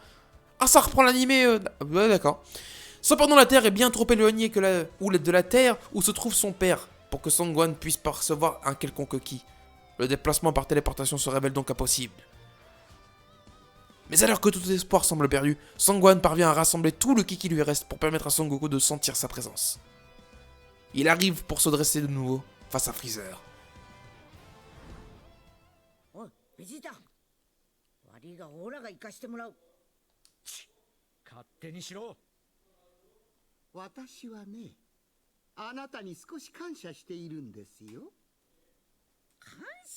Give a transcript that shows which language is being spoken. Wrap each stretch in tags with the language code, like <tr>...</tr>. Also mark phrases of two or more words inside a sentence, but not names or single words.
<fr>Ah, ça reprend l'animé ouais, d'accord. Cependant, la Terre est bien trop éloignée de la Terre où se trouve son père, pour que Son Gohan puisse percevoir un quelconque ki. Le déplacement par téléportation se révèle donc impossible. Mais alors que tout espoir semble perdu, Son Gohan parvient à rassembler tout le ki qui lui reste pour permettre à Son Goku de sentir sa présence. Il arrive pour se dresser de nouveau face à Freezer. Oh, Vegeta.</fr> <ja>悪いがオーラが生かしてもらう。勝手にしろ。私はね、あなたに少し感謝しているんですよ。感謝？</ja>